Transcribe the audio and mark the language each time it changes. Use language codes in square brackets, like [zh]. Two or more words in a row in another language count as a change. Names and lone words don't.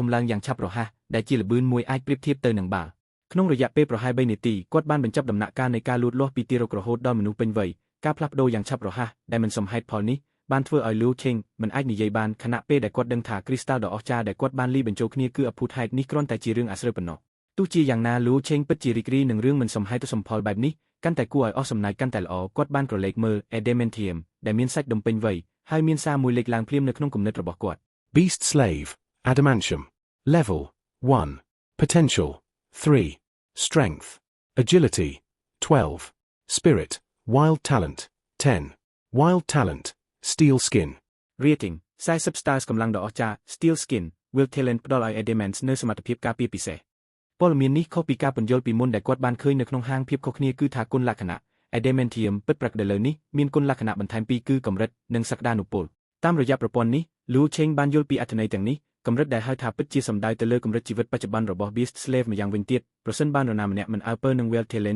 [km] ឡើងយ៉ាងឆាប់រហ័សដែលជាល្បឿនមួយអាចប្រៀបធៀបទៅនឹងបាល់ក្នុងរយៈពេលប្រហែល3នាទីគាត់បានបញ្ចប់ដំណាក់កាលនៃការលូតលាស់ពីទីរករហូតដល់មនុស្សពេញវ័យការផ្លាស់ប្ដូរយ៉ាងឆាប់រហ័សដែលមិនសមហេតុផលនេះបានធ្វើឲ្យ Liu Cheng មិនអាចនិយាយបានខណៈពេលដែលគាត់ដឹងថាគ្រីស្តាល់ដ៏អស្ចារ្យដែលគាត់បានលាយបញ្ចូលគ្នាគឺអភូតហេតុនេះគ្រាន់តែជារឿងអាស្រូវប៉ុណ្ណោះទោះជាយ៉ាងណា Liu Cheng ពិតជារីករាយនឹងរឿងមិនសមហេតុសមផលបែបនេះកាន់តែគួរឲ្យអស់សំណើចកាន់តែល្អគាត់បានក្រឡេកមើល Adamantium ដែលមានសាច់ដុំពេញវ័យហើយមានសារមួយលេចឡើងភ្លាមនៅក្នុងគំនិតរបស់គាត់ [en] Beast Slave, Adamantium. Level 1. Potential 3. Strength. Agility 12. Spirit, Wild Talent 10. Wild Talent, Steel Skin. Rating 40 stars [km] កម្លាំងដ៏អស្ចារ្យ Steel Skin Will Talent ផ្ដល់ឲ្យ Adamants នៅសមត្ថភាពការពារពិសេសព័ត៌មាននេះខុសពីការពន្យល់ពីមុនដែលគាត់បានឃើញនៅក្នុងហាងភាពខុសគ្នាគឺថាគុណលក្ខណៈ Adamantium ពិតប្រាកដឥឡូវនេះមានគុណលក្ខណៈបន្ថែមពីរគឺកម្រិតនិង សក្តានុពលតាមរយៈប្រព័ន្ធនេះ Liu Cheng បានយល់ពីអត្ថន័យទាំងនេះកម្រិតដែលហៅថាពិតជាសំដៅទៅលើកម្រិតជីវិតបច្ចុប្បន្នរបស់ Beast Slave ម្យ៉ាងវិញទៀតប្រសិនបើនរណាម្នាក់មិនអើពើនឹង Will Talent